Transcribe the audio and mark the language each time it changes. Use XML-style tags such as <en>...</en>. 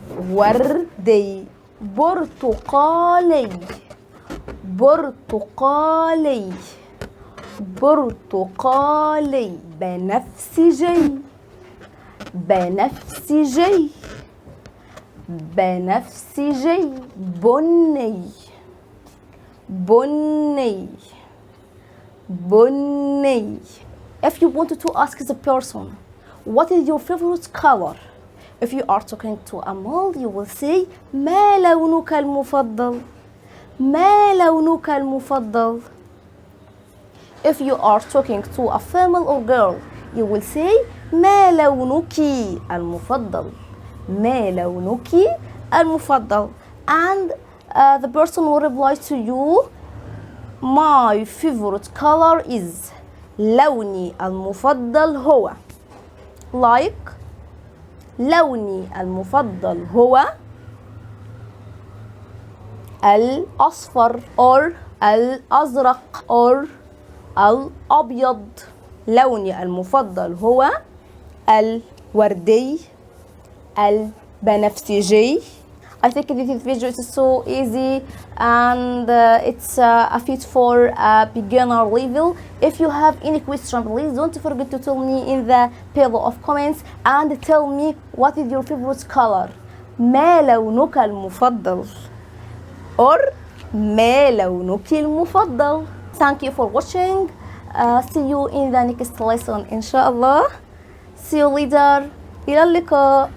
<ar>وردي برتقالي برتقالي برتقالي بنفسجي بنفسجي بنفسجي بني بني بني.</ar> <en>If you wanted to ask the person what is your favorite color, if you are talking to a male you will say</en> <ar>ما لونك المفضل ما لونك المفضل.</ar> <en>If you are talking to a female or girl you will say</en> <ar>ما لونك المفضل ما لونك المفضل.</ar> <en>And the person will reply to you my favorite color is</en> <ar>لوني المفضل هو</ar> <en>like</en> <ar>لوني المفضل هو الأصفر</ar> <en>or الأزرق or الأبيض.</en> <ar>لوني المفضل هو الوردي البنفسجي.</ar> <en>I think this video is so easy and it's a fit for a beginner level. If you have any question please don't forget to tell me in the below of comments and tell me what is your favorite color.</en> <ar>ما لونك المفضل</ar> <en>or</en> <ar>ما لونك المفضل.</ar> <en>Thank you for watching. See you in the next lesson</en> <ar>إن شاء الله.</ar> <en>See you later.</en> <ar>إلى اللقاء.</ar>